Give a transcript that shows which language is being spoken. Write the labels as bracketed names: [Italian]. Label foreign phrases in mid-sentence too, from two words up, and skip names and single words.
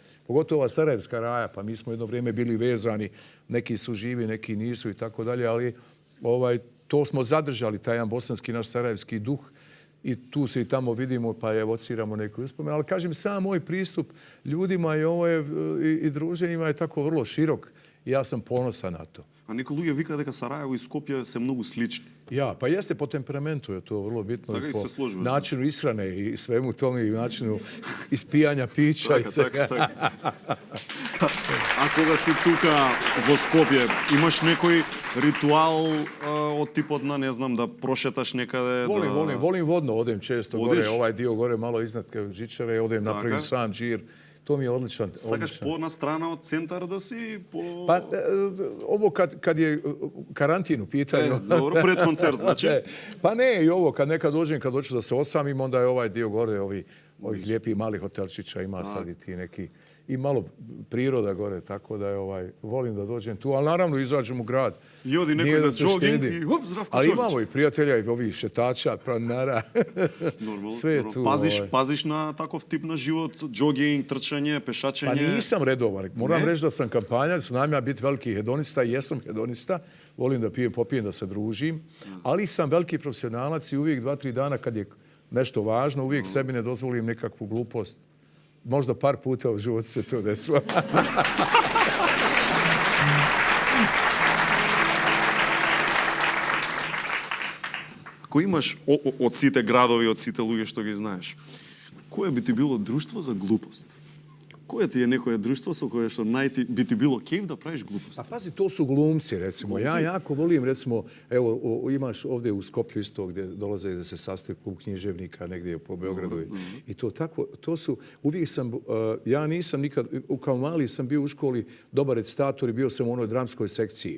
[Bosnian] Pogotovo ova sarajevska raja, pa mi smo jedno vrijeme bili vezani, neki su živi, neki nisu i tako dalje, ali to smo zadržali, taj jedan bosanski naš sarajevski duh, i tu se i tamo vidimo pa evociramo neku uspomenu. Ali kažem, sam moj pristup ljudima i druženjima je tako vrlo širok i ja sam ponosan na to. A neko ljude vika дека Sarajevo i Skopje se mnogo slični. Ja, pa jeste po temperamentu je to vrlo bitno. [Macedonian] Така [Bosnian] i [Macedonian] и [Bosnian] po [Macedonian] се сложува. [Bosnian] načinu ishrane i svemu tome i načinu ispijanja pića i svega. [Macedonian] Така. А кога си тука во Скопје, имаш некој ритуал од типот на, не знам, да прошеташ некаде? [Bosnian] Volim vodno, odem često gore, ovaj dio gore malo iznad žičare, odem napravim sam džir. To mi je odličan. [Macedonian] Сакаш по-на страна од центар да си? [Bosnian] Pa ovo kad je karantin u pitanju. Dobro, pred koncert znači? Pa ne, i ovo kad nekad dođem, kad hoću da se osamim, onda je ovaj dio gore, ovih lijepih malih hotelčića ima sad i ti neki. I malo priroda gore, tako da volim da dođem tu, ali naravno izađem u grad. I odi nekoj na jogging i hop, Zdravko Čolić. Ali imamo i prijatelja i ovih šetača, planara. Sve je tu. [Macedonian] Пазиш на таков тип на живот, джогинг, трчање, пешачење? [Bosnian] Pa nisam redovan. Moram reći da sam kampanjac, znam ja biti veliki hedonista i jesam hedonista. Volim da popijem, da se družim. Ali sam veliki profesionalac i uvijek 2-3 dana kad je nešto važno, uvijek sebi ne dozvolim nekakvu glupost. Možda par puta u životu se to desilo. [Macedonian] Ако имаш од сите градови, од сите луѓе што ги знаеш, кое би ти било друштво за глупост? [Bosnian] Koje ti je nekoje društvo sa koje što bi ti bilo kejf da praviš gluposti? A pazi, to su glumci, recimo. Ja jako volim, recimo, evo, imaš ovdje u Skopju isto gdje dolaze da se sastaje klub književnika negdje po Beogradu. I to tako, to su, uvijek sam, ja nisam nikad, kao mali sam bio u školi dobar recitator i bio sam u onoj dramskoj sekciji.